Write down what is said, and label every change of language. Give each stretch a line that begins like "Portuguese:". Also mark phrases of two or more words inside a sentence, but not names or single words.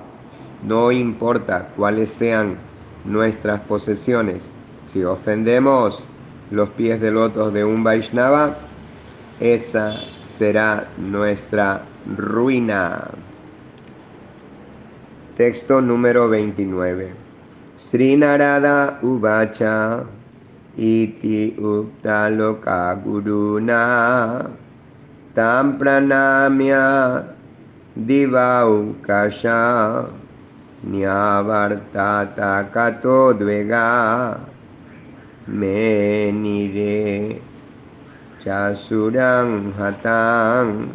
Spanish: No importa cuáles sean nuestras posesiones, si ofendemos los pies de lotos de un Vaishnava, esa será nuestra ruina. Texto número 29.
Sanskrit: Sri Narada Uvacha iti uktaloka guruna tam pranamya divaukasha nyavartata kato dvega menire chasuran hatang.